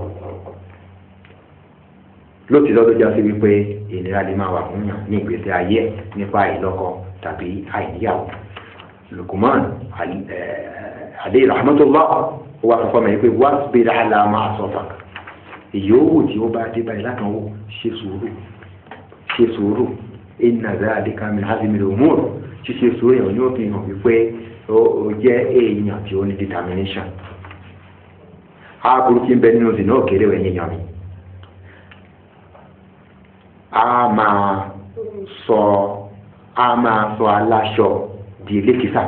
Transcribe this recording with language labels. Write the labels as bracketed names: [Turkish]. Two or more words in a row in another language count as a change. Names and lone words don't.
[Yoruba] Lótìtọ́ tó já sí wípé ìnira lè máa wà fún yàn ní ìgbésí ayé nípa ìlọ́kọ tàbí àìníyàwó. Luqman [Arabic] عليه رحمة الله [Yoruba] ó wá sọ fún mi pé [Arabic] واصبر على ما أصابك. [Yoruba] Ìyówù tí ó bá dé báyìí látàn wò ṣe sùúrù [Arabic] إن ذلك من عزم الأمور. [Yoruba] Ṣíṣe sùúrù èèyàn ní òfin hàn wípé ó jẹ́ èèyàn tí ó ní determination. Ààbùrú tí ń bẹ nínú òsì náà kéré wẹ̀ yíyan mi. A máa sọ aláṣọ di elékìsà.